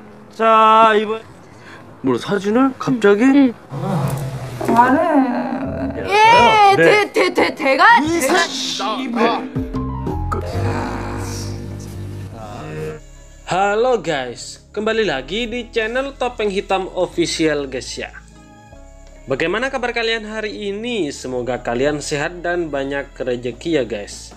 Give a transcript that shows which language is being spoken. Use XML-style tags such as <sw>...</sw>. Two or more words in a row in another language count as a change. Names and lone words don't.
<ko>자, 이번 뭐 사진을 갑자기? 응. 예, 네. 대가</ko> <id>Halo guys, kembali lagi di channel Topeng Hitam Official guys ya. Bagaimana kabar kalian hari ini? Semoga kalian sehat dan banyak rezeki ya guys.</id>